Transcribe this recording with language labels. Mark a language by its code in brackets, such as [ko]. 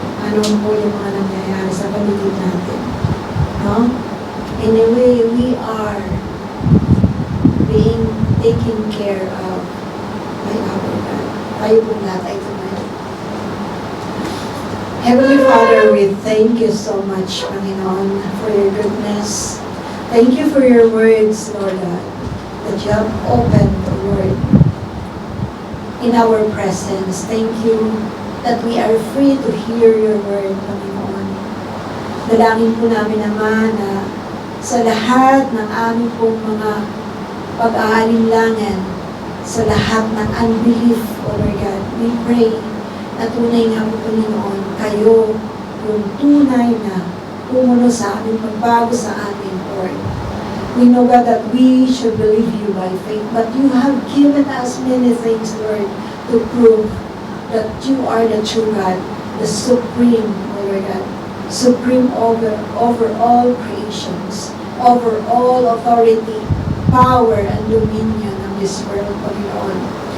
[tl] Ano po yung mga nangyayari sa paligid natin. No? [en] Anyway, we are being taken care of by our God. [tl] Tayo po lahat ay tumayo. [en] Heavenly Father, we thank you so much, Panginoon, for your goodness. Thank you for your words, Lord God, that you have opened the word in our presence. Thank you that we are free to hear your word, Panginoon. [tl] Dalangin po namin naman na sa lahat ng aming pong mga pag-aalinlangan, sa lahat ng unbelief, O Lord God, [en] we pray [tl] na tunay nga po, Panginoon, kayo yung tunay na pumuno sa amin, pagbago sa amin, Lord. [en] We know, God, that we should believe you by faith, but you have given us many things, Lord, to prove that you are the true God, the supreme, O Lord God, supreme over all creations, over all authority, power, and dominion of this world, Panginoon.